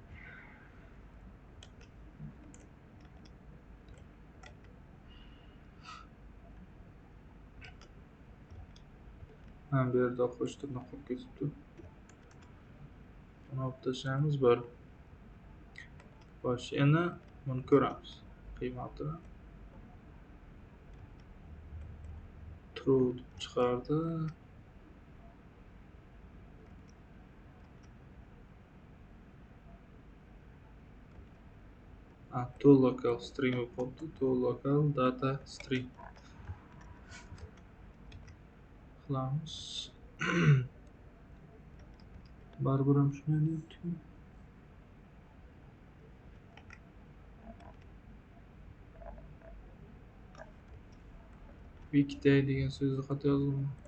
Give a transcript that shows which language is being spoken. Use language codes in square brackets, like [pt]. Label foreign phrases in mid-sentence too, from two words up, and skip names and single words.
[uz] Bu yerda qo'sh tirnoq qolib ketibdi. Buni olib tashlaymiz. Xo'sh, endi buni ko'ramiz. Qiymatini true deb chiqardi. [en] To local string [uz] bo'lib qolibdi. [en] To local data string qilamiz. [uz] Baribir ham shunday deyapti. Weekday degan so'zni xato yozdim.